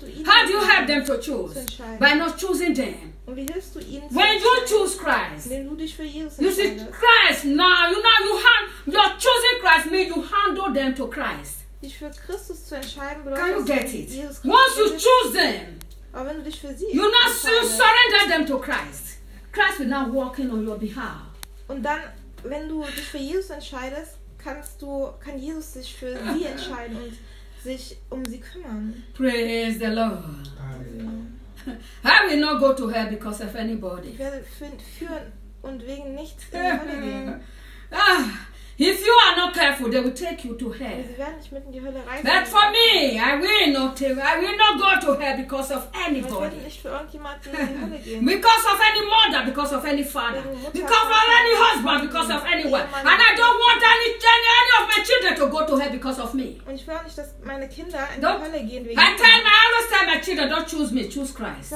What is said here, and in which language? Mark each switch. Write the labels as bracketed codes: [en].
[en] How do you help them to choose? By not choosing them. When you choose Christ, you see Christ now. You know you're choosing Christ means you handle them to Christ. Can you get it? Once you choose them, you now surrender them to Christ. Christ will now walk in on your behalf. And then, when you [de] dich für Jesus entscheidest, kann Jesus sich für sie entscheiden und sich um sie kümmern. [en] Praise the Lord. Amen. I will not go to hell because of anybody. [de] Ich werde führen und wegen nichts in die Hölle gehen. [en] If you are not careful, they will take you to hell. [de] Sie werden nicht mit in die Hölle reisen. [en] But for me, I will not go to hell because of anybody. [de] Ich werde nicht für irgendjemanden in die Hölle gehen. [en] Because of any mother, because of any father, because of any husband, because of anyone. And I don't want any of my children to go to hell because of me. [de] Und ich will nicht, dass meine Kinder in die Hölle gehen wegen. [en] I always tell my children, don't choose me, choose Christ.